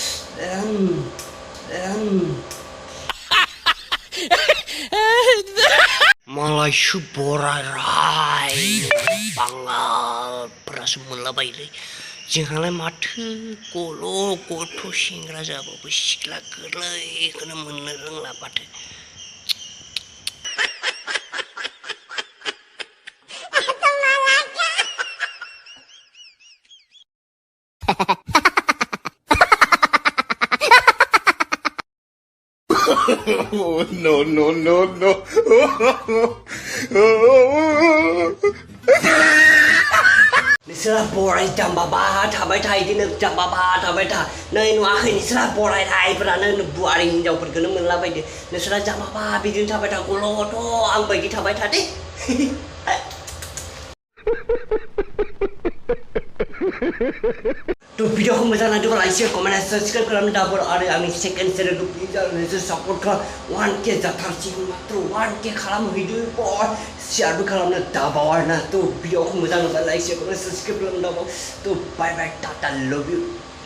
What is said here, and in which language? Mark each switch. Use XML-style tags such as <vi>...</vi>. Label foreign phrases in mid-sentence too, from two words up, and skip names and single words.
<brx>मालायसो बोराय बांगालफोरासो मोनलाबायोलै जोंहालाय माथो गथ' सेंग्रा जाबाबो सिख्ला गोरलैखौनो मोननो रोंला माथो</brx> <en>Oh, no, no, no, no.</en> <brx>नोंसोरा बोराय जाम्बाबा थाबाय था इदिनो जाम्बाबा थाबाय था नै नुवाखै नोंसोरा बोरायफोरानो बुवारि हिनजावफोरखौनो मोनलाबायदो नोंसोरा जाम्बाबा बिदिनो थाबाय था गल'थ' आं बायदि थाबाय था दे तो भिडिअ को मोजां नांदोंबा</brx> <en>like share comment</en> <brx>आरो साबस्क्राइब खालामनो दाबो आरो आंनि सेकेन्ड चेनेलखौ प्लिज आंनो सापर्ट खालाम 1K जाथारसिगोन मात्र 1K खालामहैदो शेयारबो खालामनो दाबाव आरोना तो भिडिअ को मोजां नांबा</brx> <en>like share comment</en> <brx>साबस्क्राइब खालामनो दाबाव तो</brx> <en>bye bye tata love you</en>